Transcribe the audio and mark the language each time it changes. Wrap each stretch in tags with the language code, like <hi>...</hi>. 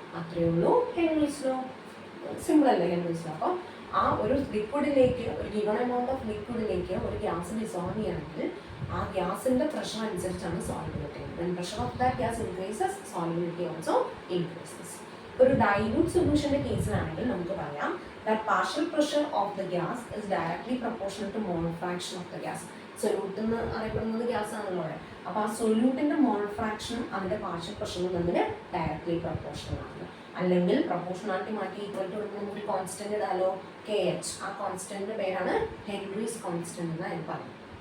<ml>അത്രയേ ഉള്ളൂ Henry's law. Simple അല്ലേ ഹെൻറീസ് ലോ? അപ്പോൾ ആ ഒരു ലിക്വിഡിലേക്ക്, ഒരു ഗിവൺ എമൗണ്ട് ഓഫ് ലിക്വിഡിലേക്ക് ഒരു ഗ്യാസ് ഡിസോൾവ് ചെയ്യണമെങ്കിൽ ആ ഗ്യാസിൻ്റെ പ്രഷർ അനുസരിച്ചാണ് സോൾബിലിറ്റി.</ml> <en>When pressure of that gas increases, solubility also increases.</en> <ml>ഒരു ഡൈല്യൂട്ട് സൊല്യൂഷൻ്റെ കേസിലാണെങ്കിൽ നമുക്ക് പറയാം</ml> <en>that partial pressure of the gas is directly proportional to mole fraction of the gas.</en> <ml>Solute എന്ന് അറിയപ്പെടുന്നത് ഗ്യാസ് ആണല്ലോ അവിടെ. അപ്പോൾ ആ സൊല്യൂട്ടിൻ്റെ മോൾ ഫ്രാക്ഷനും അതിൻ്റെ പാർഷ്യൽ പ്രഷറും തമ്മിൽ ഡയറക്ട്ലി പ്രൊപ്പോർഷണൽ ആണ്. അല്ലെങ്കിൽ പ്രൊപ്പോർഷണാലിറ്റി മാറ്റി ഈക്വൽ ടു ഒരു കോൺസ്റ്റന്റ് ഇടാലോ, KH. ആ കോൺസ്റ്റന്റിന്റെ പേരാണ് ഹെൻറീസ് കോൺസ്റ്റന്റ് എന്ന് ഞാൻ പറഞ്ഞു.</ml>